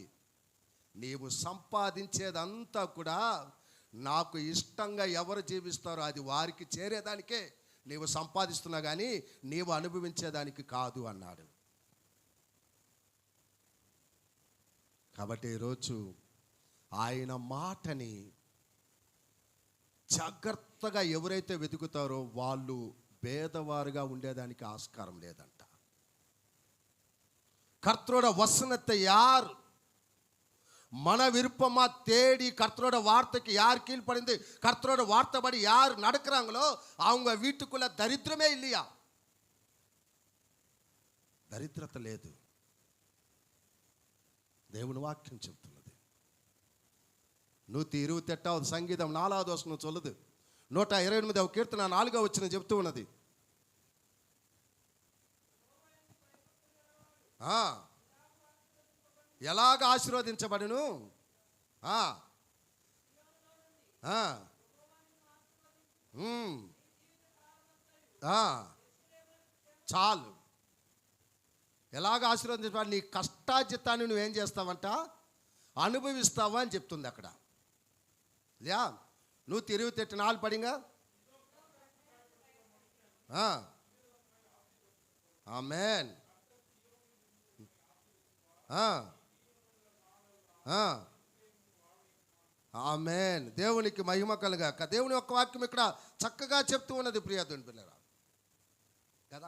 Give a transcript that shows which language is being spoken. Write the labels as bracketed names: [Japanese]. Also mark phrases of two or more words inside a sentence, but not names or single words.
[Telugu] నీవు సంపాదించేదంతా కూడా నాకు ఇష్టంగా ఎవరు జీవిస్తారో అది వారికి చేరేదానికే నీవు సంపాదిస్తున్నా కానీ నీవు అనుభవించేదానికి కాదు అన్నాడు. కాబట్టి ఈరోజు ఆయన మాటని జాగ్రత్తగా ఎవరైతే వెతుకుతారో వాళ్ళు పేదవారుగా ఉండేదానికి ఆస్కారం లేదంట. [Tamil] கர்த்தரோட வசனத்தை யார் மன விருப்பமா தேடி கர்த்தரோட வார்த்தைக்கு யார் கீழ்ப்படிந்து கர்த்தரோட வார்த்தைப்படி யார் நடக்கிறாங்களோ அவங்க வீட்டுக்குள்ள దరిద్రమే இல்லையா, [Telugu] దరిద్రత లేదు. దేవుని వాక్యం చెప్తున్నది. 128వ సంగీతం 4వ వచనం சொல்லுது. 128వ కీర్తన 4వ వచనం చెప్తూ ఉన్నది. ఎలాగ ఆశీర్వదించబడును? చాలు. ఎలాగ ఆశీర్వదించబడి నీ కష్టాజితాన్ని నువ్వేం చేస్తావంట? అనుభవిస్తావా అని చెప్తుంది అక్కడ. [Tamil] இல்லையா? 128 நாள் படிங்க. [Telugu] ఆమేన్. ఆమేన్. దేవునికి మహిమ కలుగాక. దేవుని యొక్క వాక్యం ఇక్కడ చక్కగా చెప్తూ ఉన్నది ప్రియ దేవుని పిల్లరా కదా.